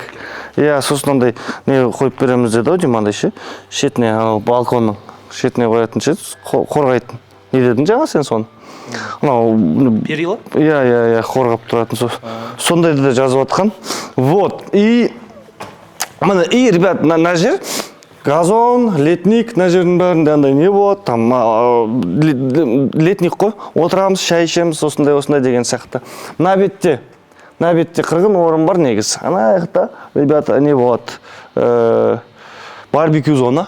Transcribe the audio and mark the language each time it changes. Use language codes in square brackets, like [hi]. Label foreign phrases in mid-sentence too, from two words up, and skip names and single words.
[kk] Иә, сосын андай не қойып береміз деді ау, демандай ше. Шетіне, балконның шетіне қоятын ше, қорғайтын. Не дедің жаңа сен соны? Перила? Иә, қорғап тұратын. Сондайды да жазып атқан. [ru] Вот, и, ребят, [kk] на жер газон, летник, мына жердің бәрінде андай не болады, [ru] там летник [kk] қой, отырамыз, шай ішеміз, осындай деген сияқты. Мына бетте қырғын орын бар негізі. Ана жақта, ребята, не болады, [ru] барбекю зона.